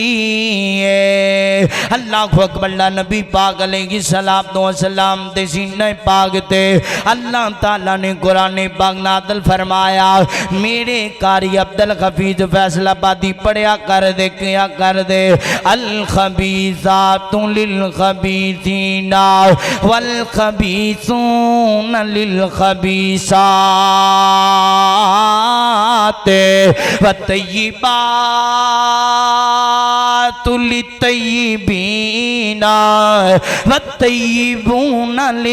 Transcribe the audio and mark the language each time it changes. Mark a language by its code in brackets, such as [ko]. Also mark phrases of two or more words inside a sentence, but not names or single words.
[ar] الله أكبر. [pa] ਨਬੀ ਪਾਕ [ar] عليه الصلاة والسلام [pa] ਦੇ ਸੀਨੇ ਪਾਕ ਤੇ ਅੱਲਾਹ ਤਾਲਾ ਨੇ ਕੁਰਾਨ ਪਾਕ ਨਾਜ਼ਿਲ ਫ਼ਰਮਾਇਆ। ਮੇਰੇ ਕਾਰੀ ਅਬਦੁਲ ਹਫ਼ੀਜ਼ ਫ਼ੈਸਲਾਬਾਦੀ ਪੜ੍ਹਿਆ ਕਰਦੇ, ਕੀ ਕਰਦੇ। [ar] الخبيثات للخبيثين والخبيثون لل خبيثات والطيبات للطيبين والطيبون